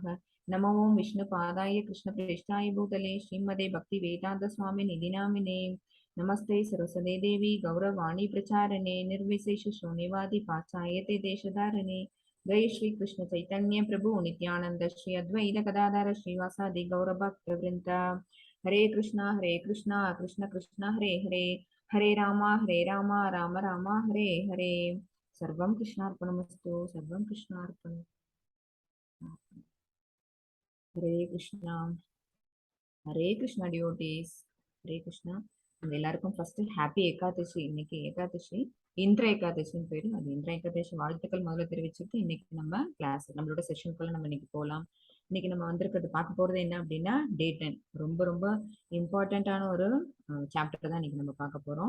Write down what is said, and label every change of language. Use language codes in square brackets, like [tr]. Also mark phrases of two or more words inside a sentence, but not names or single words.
[sa] नमो ओं विष्णुपादाय कृष्णप्रेष्ठाय भूतले श्रीमते भक्तिवेदान्तस्वामिनिधि नामिने। नमस्ते सरस्वते देवी गौरवाणी प्रचारणे निर्विशेष शून्यवादी पाश्चायते देशधारणे। जय श्री कृष्ण चैतन्य प्रभु नित्यानंद श्री अद्वैत गदाधर श्रीवासादि गौरभक्तवृंद। हरे कृष्णा कृष्ण कृष्ण हरे हरे हरे राम राम राम हरे हरे। सर्वं कृष्णार्पणमस्तु सर्वं कृष्णार्पणम्। हरे कृष्णा डिवोटीஸ் हरे कृष्णा। [ta] எல்லாருக்கும் [en] first happy [ta] ஏகாதசி. இன்னைக்கு ஏகாதசி இந்திர ஏகாதசின்னு பேரு. அது இந்திர ஏகாதசி வாழ்த்துக்கள் முதல்ல தெரிவிச்சுட்டு இன்னைக்கு நம்ம கிளாஸ் நம்மளோட செஷனுக்குள்ள நம்ம இன்னைக்கு போகலாம். இன்னைக்கு நம்ம வந்திருக்கிறது பார்க்க போறது என்ன அப்படின்னா டே 10. ரொம்ப ரொம்ப இம்பார்ட்டன்டான ஒரு சாப்டர் தான் இன்னைக்கு நம்ம பார்க்க போறோம்.